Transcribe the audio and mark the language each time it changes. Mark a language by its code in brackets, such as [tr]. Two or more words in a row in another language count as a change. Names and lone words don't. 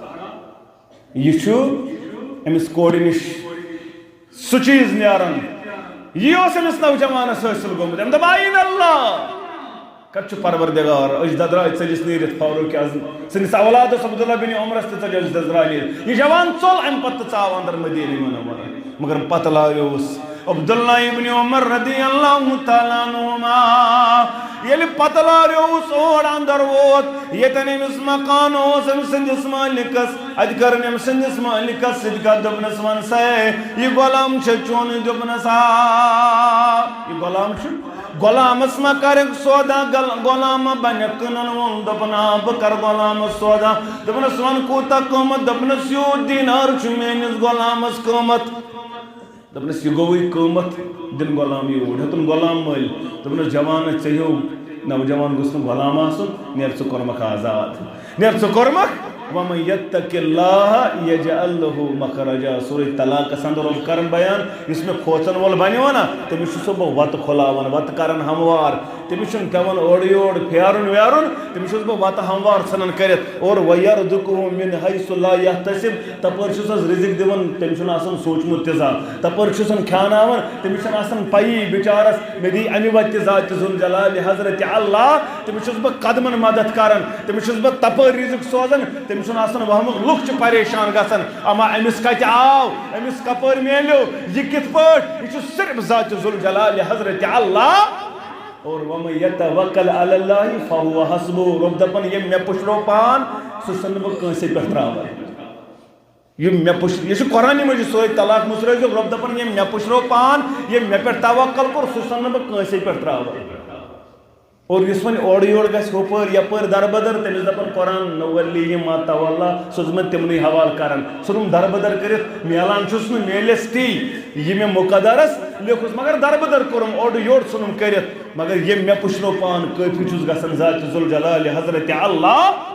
[ks] یہ چھُ أمس کورِ نِش سُہ چیٖز نیران یہِ اوس أمس نوجوانس حٲصِل گوٚمُت أمۍ دوٚپ آیٖن اللہ کت چھُ پروردگار اجداد درٛاے ژٔلِس نیٖرِتھ فاروق اعظم سٲنِس اولادس عبداللہ بن عمرس تہِ ژٔلۍ اجداد درٛاے نیٖرِتھ یہِ جوان ژوٚل امہِ پتہٕ تہِ ژاو اندر مدیٖنہ منورہ مگر پتہٕ لاویوس عبداللہ ابن عمر [ar] رضی اللہ تعالیٰ عنہما [ks] ییٚلہِ پتہٕ لاریوس اور اندر ووت ییٚتٮ۪ن أمِس مکان اوس أمۍ سٕنٛدِس مٲلِکس اَتہِ کٔرٕن أمۍ سٕنٛدِس مٲلِکس سۭتۍ کتھ دوٚپنس وَن سا یہِ غلام چھُ چون دوٚپنس آ یہِ غلام چھُ غلامس ما کرکھ سودا غلام بنہِ کٕنن وول دوٚپُن آ بہٕ کرٕ غلامس سودا دوٚپنس وَن کوٗتاہ قۭمت دوٚپنس یوٗت دینار چھُ میٲنِس غلامس قۭمت دوٚپنس یہِ گوٚوٕے قۭمت دِن غلام یوٗرۍ ہیوٚتُن غلام مٔلۍ دوٚپنس جوان ژےٚ ہیوٗ نوجوان گوٚژھ نہٕ غلام آسُن نیر ژٕ کوٚرمکھ آزاد نیر ژٕ کوٚرمکھ [ar] وَمَن یَتَّقِ اللَّهَ یَجْعَل لَهُ مَخْرَجًا [ks] سورہ طلاقس اندر اوس کران بیان یُس مےٚ کھوژن وول بنیو نا تٔمِس چھُسو بہٕ وَتہٕ کھُلاوان وَتہٕ کران ہموار تٔمِس چھُنہٕ پیوان اورٕ یور پھیرُن ویرُن تٔمِس چھُس بہٕ وَتہٕ ہموار ژھٕنان کٔرِتھ اور [ar] وَیَرْزُقْهُ مِنْ حَیْثُ لَا یَحْتَسِب [ks] تپٲرۍ چھُسس رِزق دِوان تٔمِس چھُنہٕ آسان سوٗنٛچمُت تہِ زانٛہہ تپٲرۍ چھُسن کھیٛاناوان تٔمِس چھنہٕ آسان پَیی بِچارس مےٚ دی اَمہِ وَتہِ ذاتِ ذوالجلالِ حضرت اللہ تٔمِس چھُس بہٕ قدمن مدد کران تٔمِس چھُس بہٕ تپٲرۍ رِزق سوزان تٔمِس چھُنہٕ آسان وہمُک لُکھ چھِ پریشان گژھان اما أمِس کتہِ آو أمِس کپٲرۍ میلیو یہِ کِتھ پٲٹھۍ یہِ چھُ صرف ذاتِ ذوالجلالِ حضرت اللہ اور [ar] وَمَن یَتَوَکَّل عَلَى اللَّهِ فَهُوَ حَسْبُهُ [ks] رۄب دَپان ییٚمۍ مےٚ پُشرو پان سُہ چھُسن نہٕ بہٕ کٲنٛسے پٮ۪ٹھ ترٛاوان یِم مےٚ پُش یہِ چھُ قرآنہِ مجیٖد سورہ طلاق مُژرٲوِتھ رۄب دَپان ییٚمۍ مےٚ پُشرو پان ییٚمۍ مےٚ پٮ۪ٹھ توکل کوٚر سُہ چھُسن نہٕ بہٕ کٲنٛسے پٮ۪ٹھ ترٛاوان اور یُس وۄنۍ اورٕ یورٕ گژھِ ہُپٲرۍ یپٲرۍ دربدر تٔمِس دَپان قرآن [ar] نُوَلِّیہِ مَا تَوَلَّا [ks] سُہ چھُس بہٕ تِمنٕے حوالہٕ کران ژھٕنُم دربدر کٔرِتھ میلان چھُس نہٕ میلٮ۪س تی یہِ مےٚ مُقدرس لیوٚکھُس مگر دربدر کوٚرُم اورٕ یورٕ ژھٕنُم کٔرِتھ مگر ییٚمۍ مےٚ پُشرو پان کٲفی چھُس گژھان ذاتِ ذوالجلالِ حضرت اللہ